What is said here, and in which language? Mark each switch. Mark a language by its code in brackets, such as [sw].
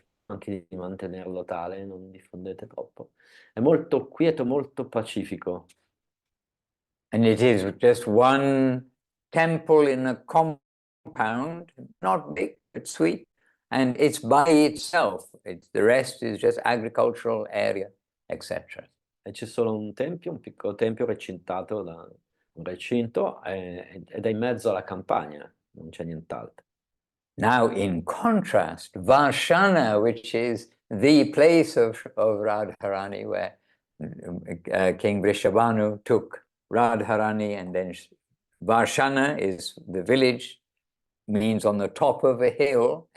[it] anche di mantenerlo tale, non diffondete troppo. È molto quieto, molto pacifico. [en] And it is just one temple in a compound, not big, but sweet. And it's by itself. The rest is just agricultural area, etc. [it] E c'è solo un tempio, un piccolo tempio recintato da un recinto ed è in mezzo alla campagna, non c'è nient'altro. [en] Now, in contrast, Varshana, which is the place of Radharani, where King Vrishabhanu took Radharani, and then Varshana is the village, means on the top of a hill.